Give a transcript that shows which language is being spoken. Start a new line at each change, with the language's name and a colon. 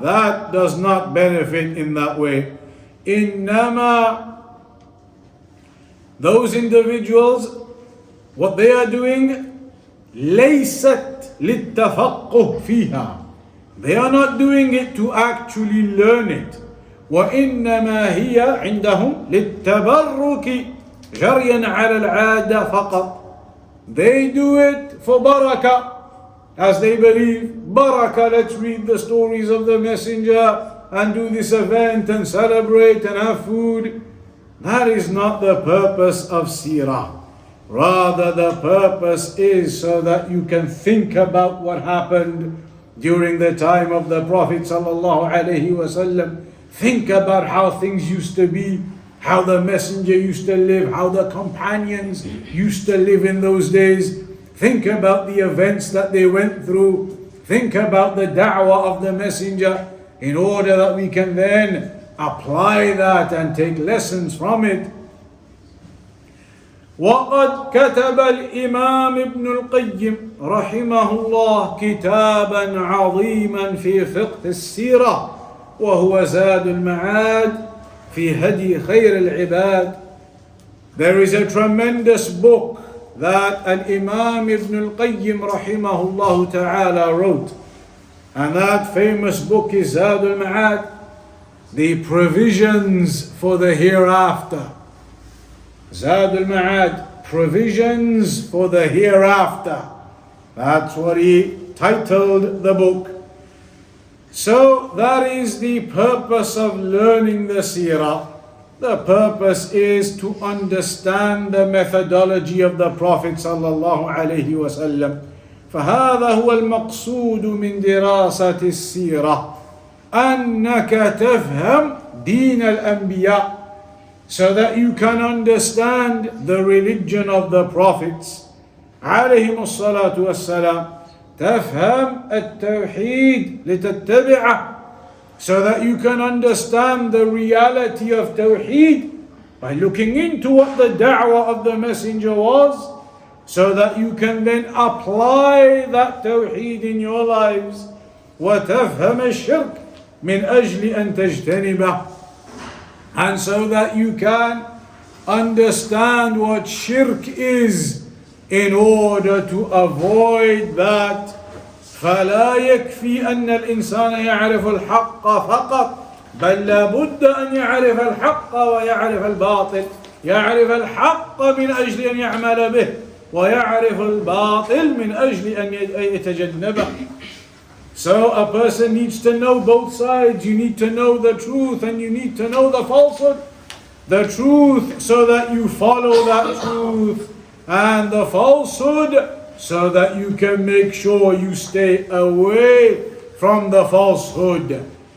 English: That does not benefit in that way. Innama, those individuals, what they are doing,
Arabic: laysat littafaqquh fiha.
English: They are not doing it to actually learn it.
Arabic: وإنما هي عندهم للتبرك جريا على العادة فقط.
English: They do it for barakah, as they believe, barakah, let's read the stories of the messenger and do this event and celebrate and have food. That is not the purpose of seerah. Rather, the purpose is so that you can think about what happened during the time of the Prophet sallallahu alaihi wasallam. Think about how things used to be, how the messenger used to live, how the companions used to live in those days. Think about the events that they went through. Think about the da'wah of the messenger, in order that we can then apply that and take lessons from it.
Arabic: وقد كتب الإمام ابن القيم رحمه الله كتابا عظيما في فقه السيرة وهو زاد المعاد في هدي خير العباد.
English: There is a tremendous book that Al-Imam Ibn Al-Qayyim rahimahullah ta'ala wrote, and that famous book is Zad al-Ma'ad, the provisions for the hereafter. Zad al-Ma'ad, provisions for the hereafter. That's what he titled the book. So that is the purpose of learning the seerah. The purpose is to understand the methodology of the Prophet sallallahu alaihi wasallam.
Arabic: فهذا هو المقصود من دراسة السيرة أنك تفهم دين الأنبياء,
English: so that you can understand the religion of the prophets عليهم الصلاة والسلام.
Arabic: تفهم التوحيد لتتبعه,
English: so that you can understand the reality of Tawheed by looking into what the da'wah of the messenger was, so that you can then apply that Tawheed in your lives.
Arabic: وتفهم الشرك من أجل أن تجتنبه,
English: and so that you can understand what shirk is in order to avoid that.
Arabic: فلا يكفي أن الإنسان يعرف الحق فقط, بل لابد أن يعرف الحق ويعرف الباطل. يعرف الحق من أجل أن يعمل به, ويعرف الباطل من أجل أن يتجنبه.
English: So a person needs to know both sides. You need to know the truth and you need to know the falsehood. The truth so that you follow that truth, and the falsehood so that you can make sure you stay away from the falsehood.